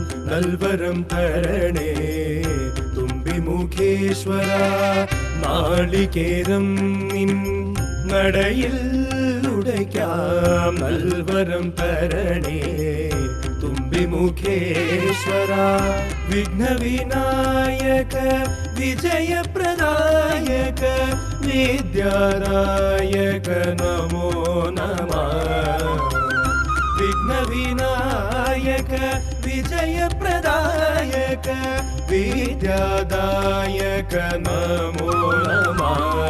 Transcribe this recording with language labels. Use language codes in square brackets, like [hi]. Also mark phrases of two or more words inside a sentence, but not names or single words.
[ml] നൽവരം തരണേ തുമ്പിമുഖേശ്വര നാളികേരം നിൻ നടയിൽ ഉടയ്ക്കാം നൽവരം തരണേ തുമ്പിമുഖേശ്വര [sa] വിഘ്നവിനായക വിജയപ്രദായക विद्यादायक नमो नमः विघ्नविनायक विजयप्रदायक विद्यादायक नमो नमः